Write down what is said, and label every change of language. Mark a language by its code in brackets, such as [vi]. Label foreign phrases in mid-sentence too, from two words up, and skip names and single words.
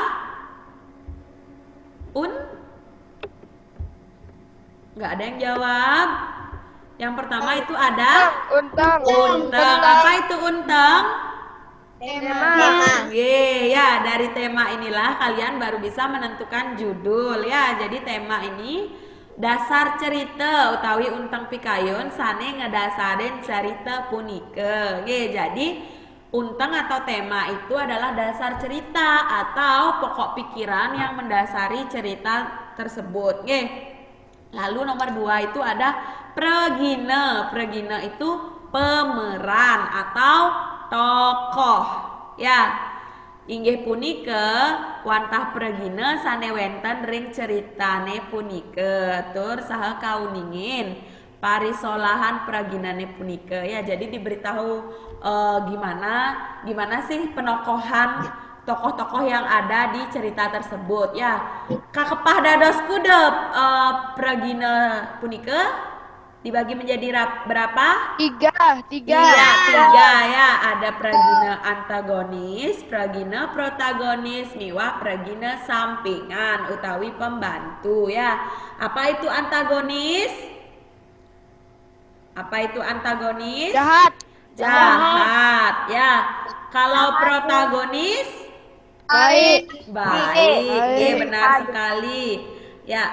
[id] Nggak ada yang jawab. Yang pertama itu ada Untang. Apa itu unteng? Tema. Ya, dari tema inilah kalian baru bisa menentukan judul ya. Jadi tema ini dasar cerita [ban] utawi untang pikayun sane ngedasarin cerita punike. [id] Jadi untang atau tema itu adalah dasar cerita atau pokok pikiran yang mendasari cerita tersebut. Lalu nomor 2 itu ada pregine. Pregine itu pemeran atau tokoh ya. [ban] Inggih punike wantah pregine sane wenten ring ceritane punike tur saha kauningin parisolahan preginane punike ya. [id] Jadi diberitahu gimana sih penokohan tokoh-tokoh yang ada di cerita tersebut ya. [ban] Kakepah dados kudep pregine punike [id] dibagi menjadi berapa? 3. Iya, 3 ya. Ada pragina antagonis, pragina protagonis, miwah pragina sampingan utawi pembantu ya. Apa itu antagonis? Apa itu antagonis? Jahat ya. Kalau protagonis? Baik. Iya, benar sekali. Ya.